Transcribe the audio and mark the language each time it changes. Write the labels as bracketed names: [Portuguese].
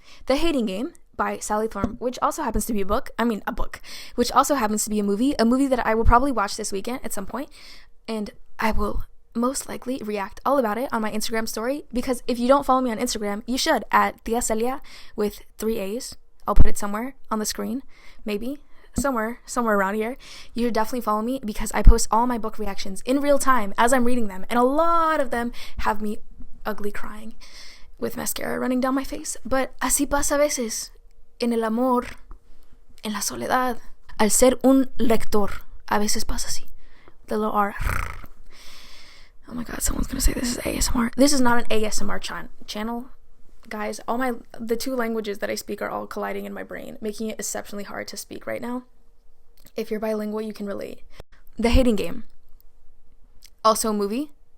[English] The Hating Game by Sally Thorne, which also happens to be a book, which also happens to be a movie that I will probably watch this weekend at some point, and I will most likely react all about it on my Instagram story, because if you don't follow me on Instagram, you should, at Tia Celia with 3 A's. I'll put it somewhere on the screen, maybe. Somewhere around here. You should definitely follow me because I post all my book reactions in real time as I'm reading them, and a lot of them have me ugly crying with mascara running down my face. [Spanish] But así pasa a veces en el amor, en la soledad. Al ser un lector, a veces pasa así. [English] The little R. Oh my god, someone's gonna say this is ASMR. This is not an ASMR channel. Guys, the 2 languages that I speak are all colliding in my brain, making it exceptionally hard to speak right now. If you're bilingual, you can relate. The Hating Game. Also a movie.